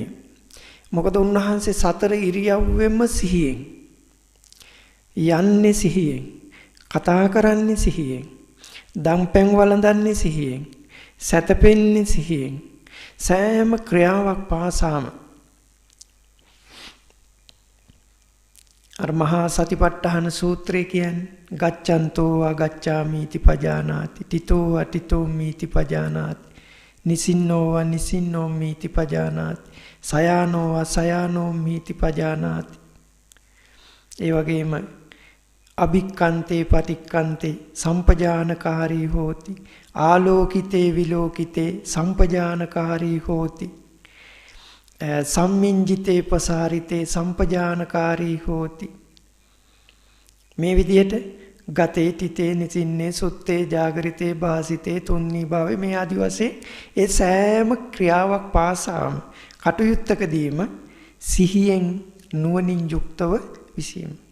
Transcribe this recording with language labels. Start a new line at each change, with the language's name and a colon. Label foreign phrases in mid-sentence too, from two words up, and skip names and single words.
Sinhala: මොකද උන්වහන්සේ සතර ඉරියව්වෙම සිහියෙන් යන්නේ සිහියෙන්, කතා කරන්නේ සිහියෙන්, දම්පැන් වළඳන්නේ සිහියෙන්, සැතපෙන්නේ සිහියෙන්, සෑම ක්‍රියාවක් පාසාම අර මහා සතිපට්ඨාන සූත්‍රය කියන්නේ
Pali: ගච්ඡන්තෝ අගච්ඡාමි इति පජානාති, තිතෝ අතිතෝ මිති පජානාති, නිසින්නෝ නිසින්නෝ මිති පජානාති, සයානෝ සයානෝ මිති පජානාති. ඒ වගේම අභික්කන්තේ පටික්කන්තේ සම්පජානකාරී හෝති. ආලෝකිතේ විලෝකිතේ සම්පජානකාරී හෝති. සම්මිංජිතේ පසාරිතේ සම්පජානකාරී හෝති.
Sinhala: මේ විදිහට
Pali: ගතේ තිතේ නිසින්නේ සුත්තේ ජාගරිතේ භාසිතේ තුන්නී භාවේ
Sinhala: මේ ආදි වශයෙන් ඒ සෑම ක්‍රියාවක් පාසාම කටයුත්තකදීම සිහියෙන් නුවණින් යුක්තව විසීම.